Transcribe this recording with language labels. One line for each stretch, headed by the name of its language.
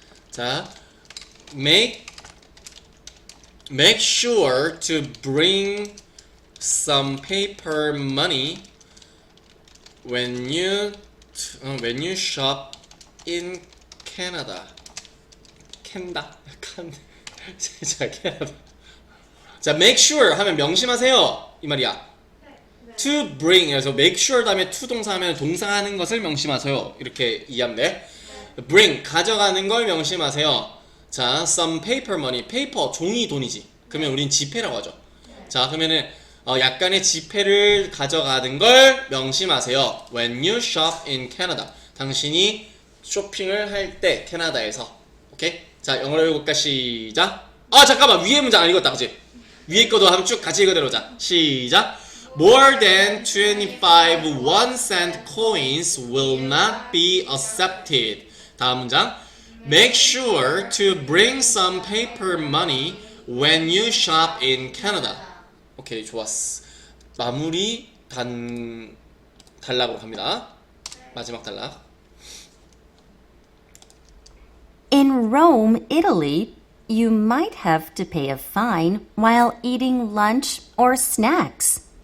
English: 자, make sure to bring some paper money when you shop in Canada.
Korean: 자, 캐나다. 자, make sure 하면 명심하세요 이 말이야. To bring 그래서 make sure 다음에 to 동사 하면 동사하는 것을 명심하세요. 이렇게 이해하면 돼. bring 가져가는 걸 명심하세요. 자, some paper money, paper 종이 돈이지. 그러면 우린 지폐라고 하죠. 자, 그러면은 약간의 지폐를 가져가는 걸 명심하세요.
English: When you shop in Canada,
Korean: 당신이 쇼핑을 할 때 캐나다에서. 오케이? 자, 영어로 해볼까? 시작. 잠깐만, 위에 문장 안 읽었다, 그치? 위에 거도 한번 쭉 같이 읽어내보자. 시작.
English: More than 25 1-cent coins will not be accepted.
Korean: 다음 문장.
English: Make sure to bring some paper money when you shop in Canada.
Korean: 오케이, 좋았어. 마무리 단락으로 갑니다. 마지막 단락.
English: In Rome, Italy, you might have to pay a fine while eating lunch or snacks.